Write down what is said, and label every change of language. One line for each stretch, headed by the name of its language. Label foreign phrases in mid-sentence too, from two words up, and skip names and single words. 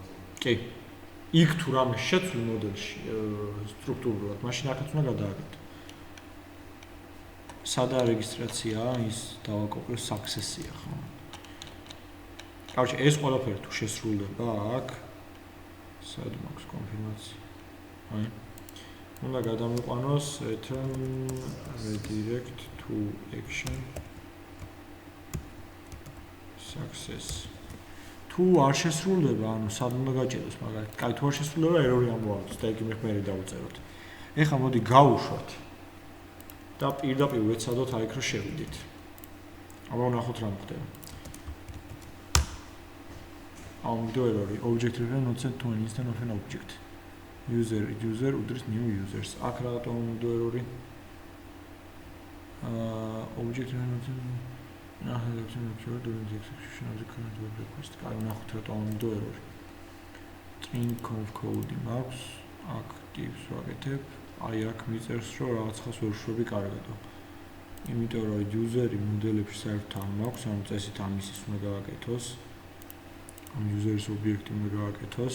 Georgian: კი იქ თუ რამე შეცვლი მოდელში სტრუქტურულად მაშინ აქაც უნდა გადააკეთო სადა რეგისტრაციაა ის დავაკოპიო success-ია ხო კარგი ეს ყველაფერი თუ შესრულდება აქ სად მაქვს კონფირმაცია აი უნდა გადამიყვანოს
English: return redirect to action
Georgian: success თუ არ შესრულდება ანუ სად უნდა გაჭედოს მაგალითად კაი თუ არ შესრულდება error-ი ამოაქვს და იქ მე დავწეროთ ეხლა მოდი გავუშვათ და პირდაპირ ვეცადოთ აი იქ რომ შევიდით აბა ვნახოთ რა მოხდება ამბდო error-ი
English: object reference not set to an instance of an object user უდრის new users
Georgian: აქ რატომ ამბდო error-ი
English: object reference Now the execution during the execution of the current web request.
Georgian: Კაი ვნახოთ რატომ ამბდო error-ი.
English: string conf code
Georgian: მაქვს, აქ tips ვაკეთებ, აი აქ მიწერს რომ რაღაც ხას ვერ შვები კარგადო. იმიტომ რომ user-ი მოდელებში საერთოდ არ მაქვს, ანუ წესით ამისის უნდა გააკეთოს. ამ user-ის ობიექტი უნდა გააკეთოს.